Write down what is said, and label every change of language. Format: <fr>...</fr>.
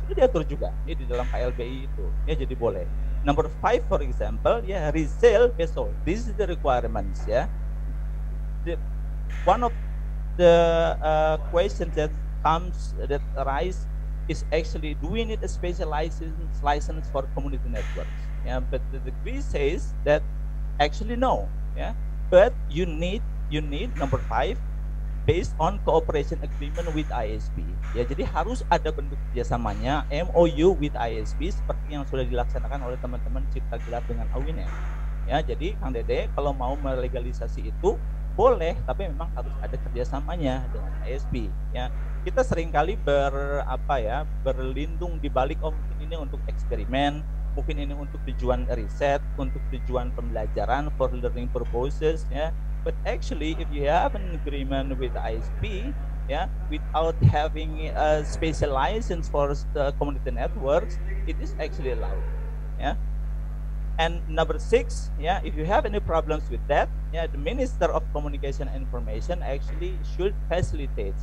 <id>Sudah diatur juga ya di dalam KLBI itu. Ya, jadi boleh.</id> <en>Number 5 for example, ya resale peso. This is the requirements ya. One of the questions that arise is actually, do we need a special license for community networks? Yeah, but the decree says that actually no. Yeah, but you need number 5 based on cooperation agreement with ISP.</en> <id>Ya, jadi harus ada bentuk kerjasamanya MOU</id> <en>with ISP</en> <id>seperti yang sudah dilaksanakan oleh teman-teman Cipta Gelar dengan Awinet. Ya, jadi Kang Dede kalau mau melegalisasi itu boleh, tapi memang harus ada kerjasamanya dengan ISP. Ya, kita seringkali berlindung di balik mungkin ini untuk eksperimen, mungkin ini untuk tujuan riset, untuk tujuan pembelajaran</id> <en>for learning purposes,</en> <id>ya.</id> <en>But actually, if you have an agreement with ISP, yeah, without having a special license for community networks, it is actually allowed. Yeah. And number 6, yeah, if you have any problems with that, yeah, the Minister of Communication and Information actually should facilitate.</en>